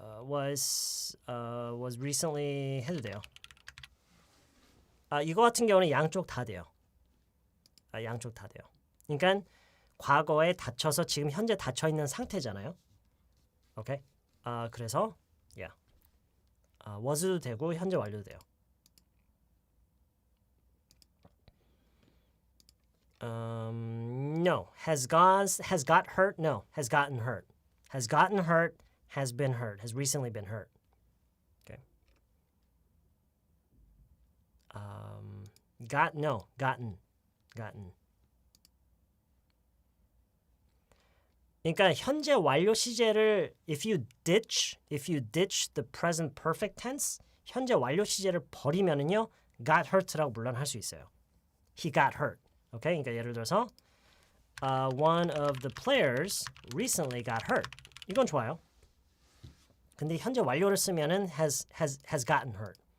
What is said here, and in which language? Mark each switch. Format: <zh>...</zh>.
<ko>was recently 해도 돼요. 이거 같은 경우는 양쪽 다 돼요. 양쪽 다 돼요. 그러니까 과거에 다쳐서 지금 현재 다쳐 있는 상태잖아요. 오케이? 그래서 was도 되고 현재 완료도 돼요.</ko> <en>No. Has got hurt? No. Has gotten hurt. Has gotten hurt. Has been hurt. Has recently been hurt. Okay. Gotten.</en> <ko>그러니까 현재 완료 시제를</ko> <en>if you ditch the present perfect tense,</en> <ko>현재 완료 시제를 버리면은요, got hurt라고 물론 할 수 있어요.</ko> <en>He got hurt. 오케이?</en> <ko>그러니까 예를 들어서</ko> <en>one of the players recently got hurt.</en> <ko>이건 좋아요. 근데 현재 완료를 쓰면은</ko> <en>has gotten hurt.</en>